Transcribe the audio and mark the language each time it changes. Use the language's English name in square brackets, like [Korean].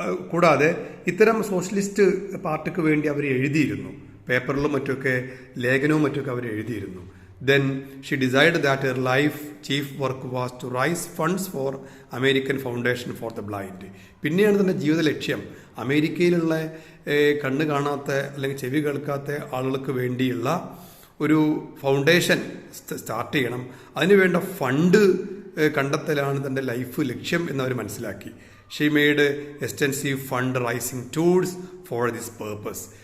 [Malayalam] കൂടാതെ ഇത്തരം സോഷ്യലിസ്റ്റ് പാർട്ടിക്ക് വേണ്ടി അവർ എഴുതിയിരുന്നു, പേപ്പറിലും മറ്റൊക്കെ ലേഖനവും മറ്റൊക്കെ അവർ എഴുതിയിരുന്നു. [English] Then she decided that her life chief work was to raise funds for American Foundation for the Blind. [Malayalam] പിന്നെയാണ് തൻ്റെ ജീവിത ലക്ഷ്യം അമേരിക്കയിലുള്ള കണ്ണ് കാണാത്ത അല്ലെങ്കിൽ ചെവി കേൾക്കാത്ത ആളുകൾക്ക് വേണ്ടിയുള്ള ഒരു ഫൗണ്ടേഷൻ സ്റ്റാർട്ട് ചെയ്യണം, അതിനുവേണ്ട ഫണ്ട് കണ്ടെത്തലാണ് തൻ്റെ ലൈഫ് ലക്ഷ്യം എന്നവർ മനസ്സിലാക്കി. [English] She made extensive fund raising tools for this purpose.